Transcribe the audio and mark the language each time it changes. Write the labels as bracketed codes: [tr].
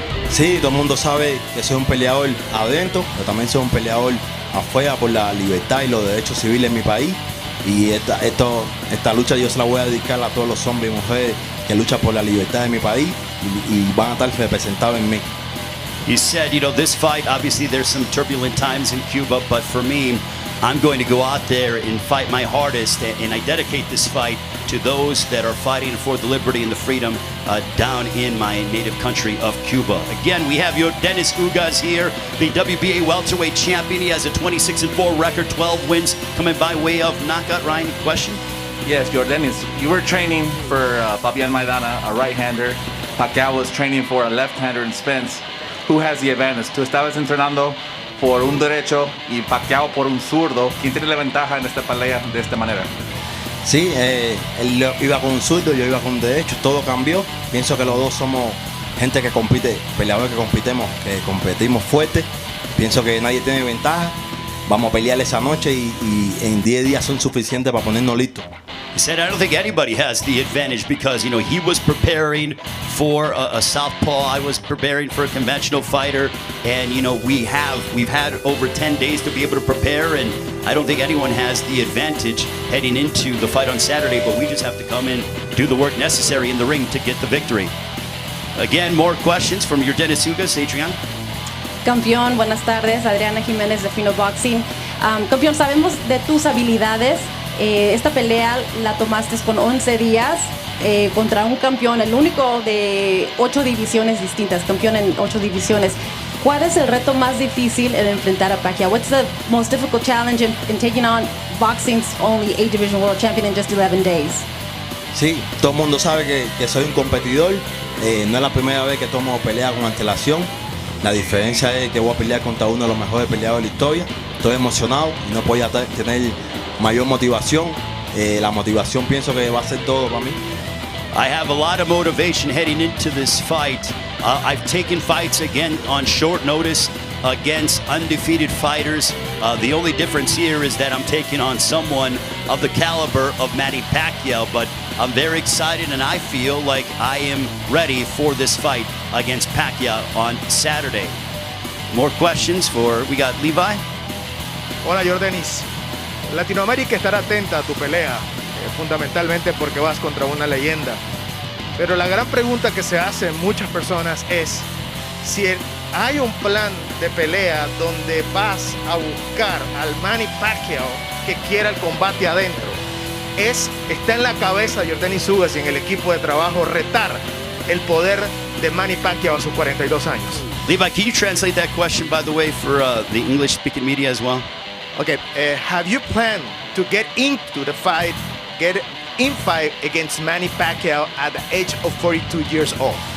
[es] Sí, todo el mundo sabe que soy un peleador adentro, pero también soy un peleador afuera por la libertad y los derechos civiles en mi país. Y esta lucha yo se la voy a dedicar a todos los hombres y mujeres que luchan por la libertad de mi país y van a estar representados en mí. [en] He said, this fight, obviously there's some turbulent times in Cuba, but for me, I'm going to go out there and fight my hardest, and I dedicate this fight to those that are fighting for the liberty and the freedom down in my native country of Cuba. Again, we have Yordenis Ugas here, the WBA welterweight champion. He has a 26-4 record, 12 wins, coming by way of knockout. Ryan, question? Yes, Yordenis, you were training for Fabian Maidana, a right-hander. Pacquiao was training for a left-hander in Spence. Who has the advantage? [es] Tú estabas entrenando por un derecho y Pacquiao por un zurdo. ¿Quién tiene la ventaja en esta pelea de esta manera? Sí, él iba con un zurdo, yo iba con un derecho, todo cambió. Pienso que los dos somos gente que compite, peleadores que competimos fuerte. Pienso que nadie tiene ventaja. Vamos a pelear esa noche y en 10 días son suficientes para ponernos listos. [en] He said, I don't think anybody has the advantage because, he was preparing for a southpaw. I was preparing for a conventional fighter. And, we've had over 10 days to be able to prepare. And I don't think anyone has the advantage heading into the fight on Saturday. But we just have to come in, do the work necessary in the ring to get the victory. Again, more questions from Yordenis Ugas. Adriana? [es] Campeón, buenas tardes. Adriana Jiménez de Fino Boxing. Campeón, sabemos de tus habilidades. Esta pelea la tomaste con 11 días contra un campeón, el único de 8 divisiones distintas, campeón en 8 divisiones. ¿Cuál es el reto más difícil en enfrentar a Pacquiao? [en] What's the most difficult challenge in taking on boxing's only 8-division world champion in just 11 days? [es] Sí, todo el mundo sabe que soy un competidor. No es la primera vez que tomo pelea con antelación. La diferencia es que voy a pelear contra uno de los mejores peleadores de la historia. Estoy emocionado y no podía tener mayor motivación. La motivación pienso que va a ser todo para mí. [en] I have a lot of motivation heading into this fight. I've taken fights again on short notice against undefeated fighters. The only difference here is that I'm taking on someone of the caliber of Manny Pacquiao, but I'm very excited and I feel like I am ready for this fight against Pacquiao on Saturday. More questions we got Levi? [es] Hola Yordenis. Latinoamérica estará atenta a tu pelea, fundamentalmente porque vas contra una leyenda. Pero la gran pregunta que se hacen muchas personas es si hay un plan de pelea donde vas a buscar al Manny Pacquiao que quiera el combate adentro. Está en la cabeza de Yordenis Ugas y en el equipo de trabajo retar el poder de Manny Pacquiao a sus 42 años. [en] Levi, can you translate that question, by the way, for the English-speaking media as well? Okay, have you planned to get into the fight, fight against Manny Pacquiao at the age of 42 years old?